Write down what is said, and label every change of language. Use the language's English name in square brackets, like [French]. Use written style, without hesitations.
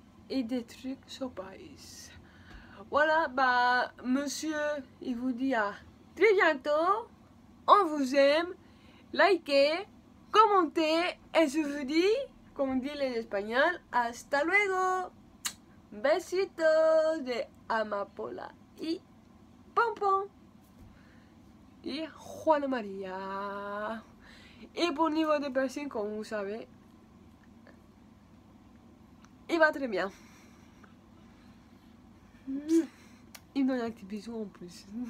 [French] Et des trucs surprise. Voilà, bah, monsieur, il vous dit à très bientôt. On vous aime. Likez. Commentez et je vous dis, comme dit les Espagnols, [Spanish] hasta luego. Besitos de Amapola y Pompon y Juana María. [French] Et pour le niveau de piercing, comme vous savez, il va très bien. Il me donne un petit bisou en plus.